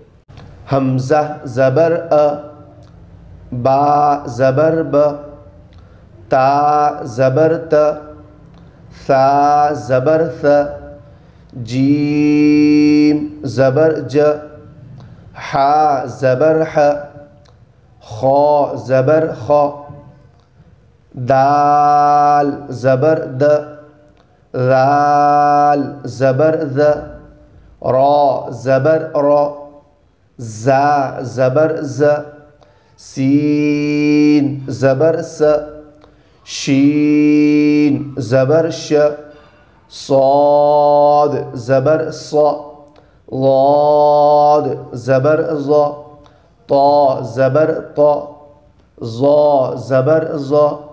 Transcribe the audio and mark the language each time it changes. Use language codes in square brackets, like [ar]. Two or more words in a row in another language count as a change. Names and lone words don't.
[ur] حمزہ زبر ا، با زبر ب، تا زبر ت، ثا زبر ث، جیم زبر ج، حا زبر ح، خا زبر خ، دال زبر د، ذال زبر ذ، را زبر را، زا زبر ز، سین زبر س، شین زبر ش، صاد زبر ص، ضاد زبر ظ، طا زبر طا، ظا زبر ظ،